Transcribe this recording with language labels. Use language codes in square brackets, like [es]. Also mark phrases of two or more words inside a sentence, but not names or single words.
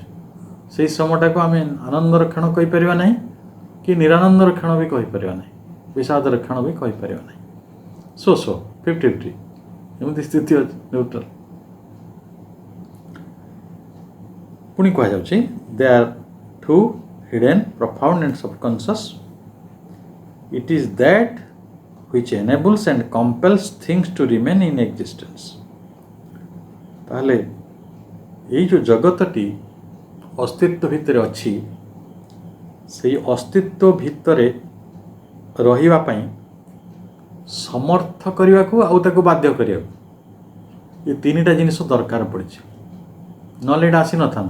[or] ସେଇ ସମୟଟାକୁ ଆମେ ଆନନ୍ଦର କ୍ଷଣ କହିପାରିବା ନାହିଁ କି ନିରାନନ୍ଦର କ୍ଷଣ ବି କହିପାରିବା ନାହିଁ, ବିଷାଦର କ୍ଷଣ ବି କହିପାରିବା ନାହିଁ। ସୋ 50-50 ଏମିତି ସ୍ଥିତି ଅଛି, ନ୍ୟୁଟ୍ରାଲ। ପୁଣି କୁହାଯାଉଛି [en] They are too hidden, profound and subconscious. It is that which enables and compels things to remain in existence. [or] ତାହେଲେ ଏଇ ଯେଉଁ ଜଗତଟି ଅସ୍ତିତ୍ୱ ଭିତରେ ଅଛି, ସେଇ ଅସ୍ତିତ୍ୱ ଭିତରେ ରହିବା ପାଇଁ ସମର୍ଥ କରିବାକୁ ଆଉ ତାକୁ ବାଧ୍ୟ କରିବାକୁ ଏ ତିନିଟା ଜିନିଷ ଦରକାର ପଡ଼ିଛି, ନହେଲେ ଏଇଟା ଆସିନଥାନ୍ତା।